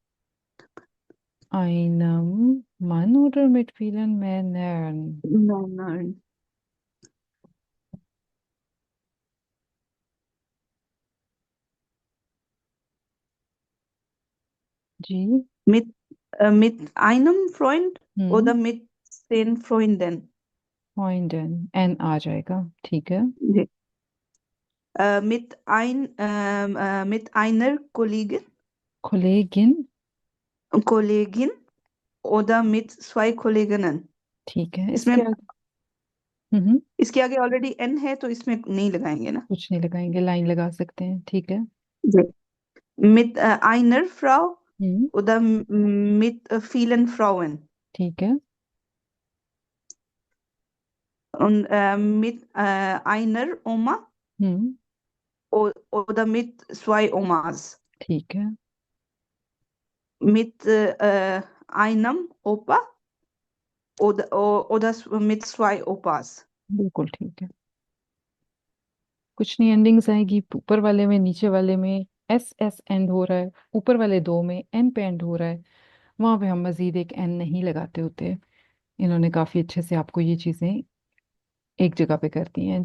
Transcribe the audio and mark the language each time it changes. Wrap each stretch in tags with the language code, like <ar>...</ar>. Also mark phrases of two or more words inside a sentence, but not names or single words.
<de>Einem Mann oder mit vielen Männern? मैनर।</de> <hi>जी।</hi> <de>mit mit einem Freund हम्म। oder mit 10 Freunden। Freunden,</de> <hi>एन आ जाएगा। ठीक है।</hi> <de>जी। mit einer Kollegin। Kollegin oder mit 2 Kolleginnen।</de> <hi>ठीक है, इसमें इसके आगे। हम्म। इसके आगे ऑलरेडी एन है तो इसमें नहीं लगाएंगे ना। कुछ नहीं लगाएंगे, लाइन लगा सकते हैं। ठीक है।</hi> <de>जी। mit einer Frau हम्म। oder mit vielen Frauen</de> <hi>ठीक है।</hi> <de>und mit einer Oma हम्म। oder mit 2 Omas,</de> <hi>ठीक है।</hi> <de>mit einem Opa oder mit 2 Opas।</de> <hi>बिल्कुल ठीक है। कुछ नहीं, एंडिंग्स आएगी ऊपर वाले में, नीचे वाले में एस एस एंड हो रहा है, ऊपर वाले दो में एन पे एंड हो रहा है, वहां पे हम मजीद एक एन नहीं लगाते होते। इन्होंने काफी अच्छे से आपको ये चीजें एक जगह पे कर दी हैं।</hi>